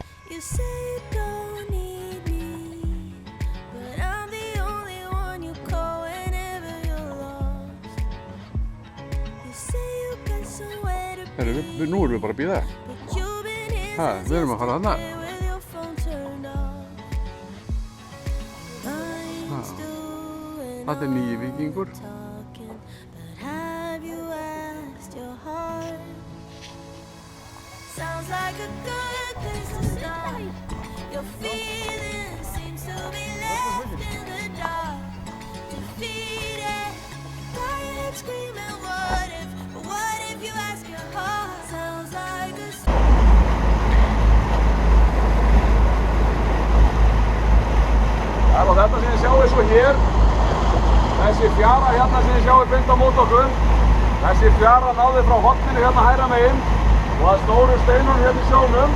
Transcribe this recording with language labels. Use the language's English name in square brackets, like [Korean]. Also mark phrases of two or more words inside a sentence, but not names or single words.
[English] You say you don't need me, but I'm the only one you call whenever you're lost. You say you got somewhere to be, [Icelandic] Nú erum við bara að bíða. [English] but you've been here [Icelandic] Ha, [English] since [Icelandic] við erum að fara þarna. [English] yesterday with your phone turned off. Lines doing [Icelandic] Þetta nýji víkingur. [English] talking, but have you asked your heart? Sounds like a good place to start. Your feelings seem to be left in the dark. Defeated, tired, screaming, what if you ask your heart? Sounds like a [Icelandic] Og þetta sem þið sjáu svo hér, þessi fjara hérna sem þið sjáu beint á móti okkur, þessi fjara náði frá horninu hérna hægra megin og að stóru steinunum hérna í sjónum.